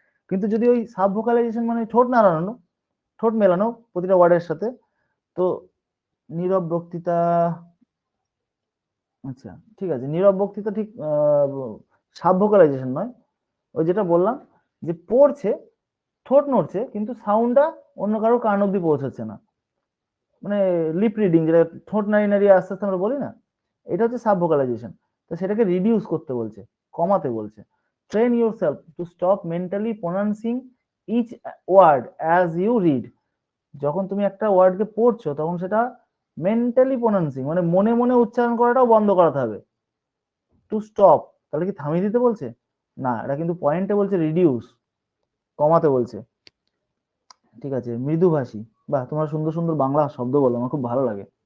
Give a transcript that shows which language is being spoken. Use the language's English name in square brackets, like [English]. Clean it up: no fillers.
[Bangla] কিন্তু যদি ওই সাব ভোকালাইজেশন মানে ঠোঁট নাড়ানো, ঠোঁট মেলানো প্রতিটা ওয়ার্ডের সাথে, তো নীরব বক্তৃতা, আচ্ছা ঠিক আছে, নীরব বক্তৃতা ঠিক সাব ভোকালাইজেশন নয়। ওই যেটা বললাম, যে পড়ছে, ঠোঁট নড়ছে, কিন্তু সাউন্ডটা অন্য কারো কান অব্দি পৌঁছাচ্ছে না, মানে লিপ রিডিং, যেটা ঠোঁট নাড়িয়ে নাড়িয়ে আস্তে আস্তে আমরা বলি না, এটা হচ্ছে সাব ভোকালাইজেশন। তো সেটাকে রিডিউস করতে বলছে, কমাতে বলছে। [English] train yourself to stop mentally pronouncing each word as you read. [Bangla] যখন তুমি একটা ওয়ার্ডকে পড়ছো তখন সেটা মেন্টালি প্রোনাউন্সিং মানে মনে মনে উচ্চারণ করাটাও বন্ধ করাতে হবে। [English] to stop [Bangla] তাহলে কি থামিয়ে দিতে বলছে? না, এটা কিন্তু পয়েন্টে বলছে রিডিউস, কমাতে বলছে। ঠিক আছে, মৃদুভাষী, বাহ তোমার সুন্দর সুন্দর বাংলা শব্দ বলো, আমার খুব ভালো লাগে।